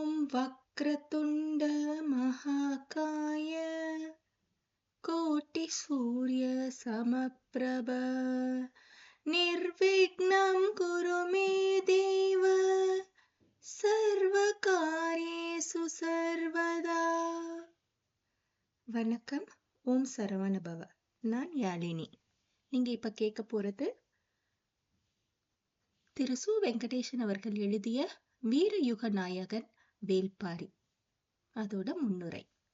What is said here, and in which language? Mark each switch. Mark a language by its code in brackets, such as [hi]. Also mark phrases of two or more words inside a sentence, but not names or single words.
[sa] वक्रतुण्ड महाकाय कोटि सूर्य समप्रभ निर्विघ्नं कुरु मे देव सर्वकार्येषु सर्वदा. [ta] வணக்கம். ஓம் சரவண பவ. நான் யாழினி. நீங்க இப்ப கேட்க போறது திரு சு. வெங்கடேசன் அவர்கள் எழுதிய வீரயுக நாயகன் வேல்பாரி, அதோட முன்னுரை.